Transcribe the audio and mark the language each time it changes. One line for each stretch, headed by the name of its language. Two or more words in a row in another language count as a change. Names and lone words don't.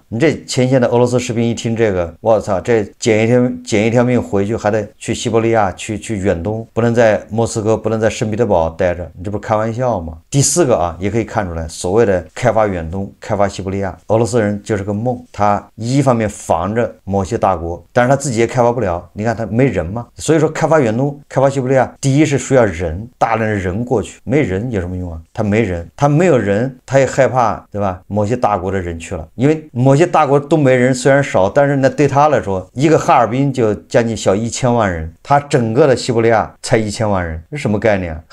Chinese: 你這前線的俄羅斯士兵一聽這個，我操，這撿一條命回去，還得去西伯利亞，去遠東，不能在莫斯科，不能在聖彼得堡待着，你這不是開玩笑嗎？第四個啊，也可以看出来，所謂的開發遠東、開發西伯利亞，俄羅斯人就是個夢。他一方面防着某些大國，但是他自己也開發不了。你看他沒人嘛，所以說開發遠東、開發西伯利亞，第一是需要人，大量的人過去，沒人有什麼用啊？他沒人，他沒有人，他也害怕，对吧？某些大國的人去了，因為某些大國東北人雖然少，但是呢，對他來說，一個哈爾濱就將近小1000萬人，他整個的西伯利亞才1000萬人，這什麼概念啊？